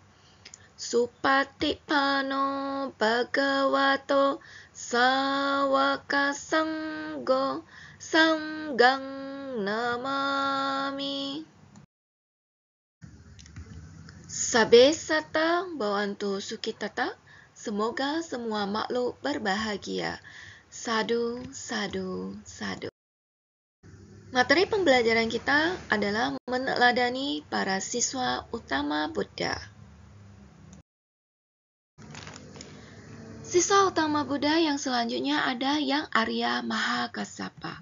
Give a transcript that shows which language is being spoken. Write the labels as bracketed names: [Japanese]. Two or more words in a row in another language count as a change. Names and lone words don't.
[Pali] Supatippano Bhagavato Sawaka Sanggo Sanghang Namami. Sabe sata bhavantu sukhitata. [Indonesian] Semoga semua makhluk berbahagia. [Pali] Sadu, sadu, sadu. [Indonesian] Materi pembelajaran kita adalah meneladani para siswa utama Buddha. Siswa utama Buddha yang selanjutnya ada Yang Arya Mahakassapa.